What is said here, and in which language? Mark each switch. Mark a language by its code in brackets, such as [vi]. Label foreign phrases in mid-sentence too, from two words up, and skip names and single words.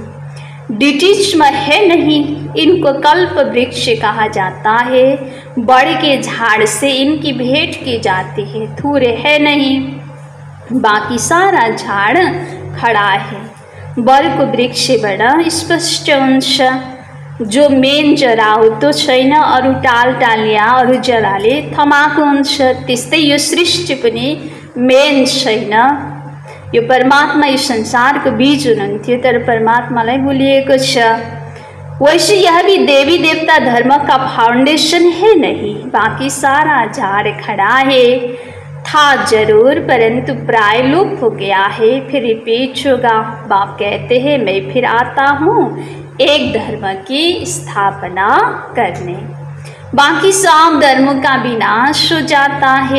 [hi] डिटिज्म है नहीं, इनको कल्प वृक्ष कहा जाता है। बड़ के झाड़ से इनकी भेंट की जाती है, थूरे है नहीं, बाकी सारा झाड़ खड़ा है। [ne] बर को वृक्ष बड़ा स्पष्ट हुन्छ, जो मेन जराउतो छैन, अरू टालटालिया अरू जराले थमाएको हुन्छ। त्यस्तै यो सृष्टि पनि मेन छैन। यो परमात्मा यो संसारको बीज हुनुहुन्थ्यो, तर परमात्मालाई भुलिएको छ। [hi] वैसे यह भी देवी देवता धर्म का फाउंडेशन है नहीं, बाकी सारा झाड़ खड़ा है। था जरूर परंतु प्राय लोप हो गया है, फिर रिपीट होगा। बाप कहते हैं मैं फिर आता हूँ एक धर्म की स्थापना करने, बाकी सब धर्मों का विनाश हो जाता है।